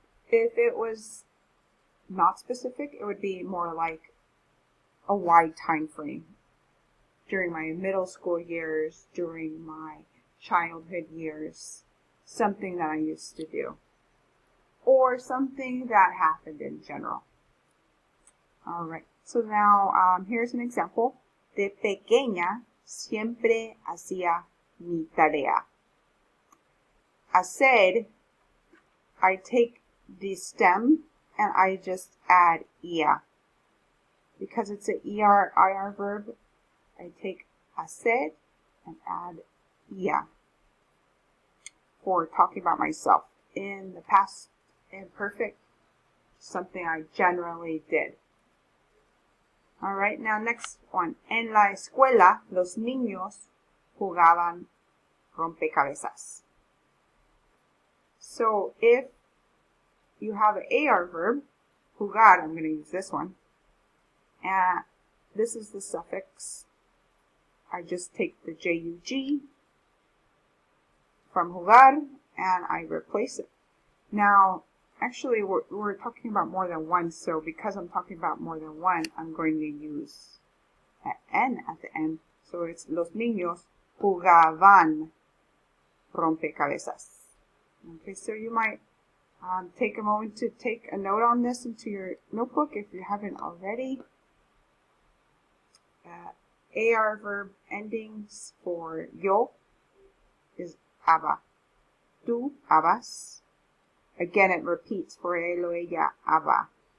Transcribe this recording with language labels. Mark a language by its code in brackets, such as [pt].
[en] If it was not specific, it would be more like a wide time frame. During my middle school years, during my childhood years, something that I used to do. Or something that happened in general. Alright, so now here's an example. [es] De pequeña siempre hacía mi tarea. [en] Hacer, I take the stem and I just add ia. Because it's an ER-IR verb, I take hacer and add ia for talking about myself. In the past imperfect, something I generally did. Alright, now next one. [es] En la escuela, los niños jugaban rompecabezas. [en] So if you have an AR verb, jugar, I'm going to use this one. And this is the suffix. I just take the JUG from jugar and I replace it. Now, actually, we're talking about more than one, so because I'm talking about more than one, I'm going to use an N at the end. So it's [es] los niños jugaban rompecabezas. [en] Okay, so you might take a moment to take a note on this into your notebook if you haven't already. AR verb endings for yo is aba. [es] Tú abas. [en] Again, it repeats for [es] él o ella, aba.